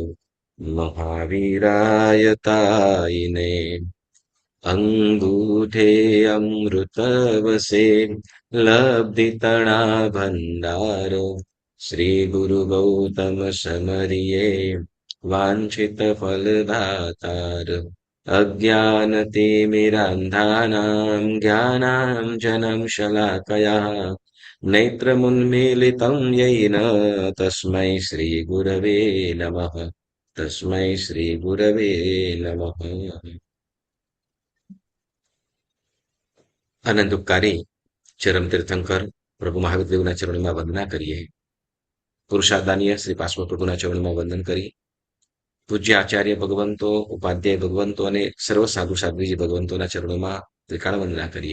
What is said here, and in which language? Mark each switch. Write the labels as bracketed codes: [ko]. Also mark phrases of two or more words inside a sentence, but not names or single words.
[sa] મહાવીરાય તાયિને [gu] અંગૂઠે અમૃતવસે લબ્ધિતણા ભંડાર શ્રી ગુરુ ગૌતમ સમરિયે વાંછિત ફલદાતાર [sa] અજ્ઞાનતિમિરાંધાનાં જ્ઞાનાંજनं શલાકયા નેત્રमुन्मीलितं येन तस्मै श्रीगुरवे नमः. तस्मै श्रीगुरवे नमः. [gu] આનંદુપકારી ચરમ તીર્થંકર પ્રભુ મહાવીર દેવના ચરણોમાં વંદના કરીએ. પુરુષાદાનીય શ્રી પાર્શ્વ પ્રભુના ચરણોમાં વંદન કરી પૂજ્ય આચાર્ય ભગવંતો, ઉપાધ્યાય ભગવંતો અને સર્વ સાધુ સાધ્વીજી ભગવંતોના ચરણોમાં ત્રિકાળ વંદના કરીએ.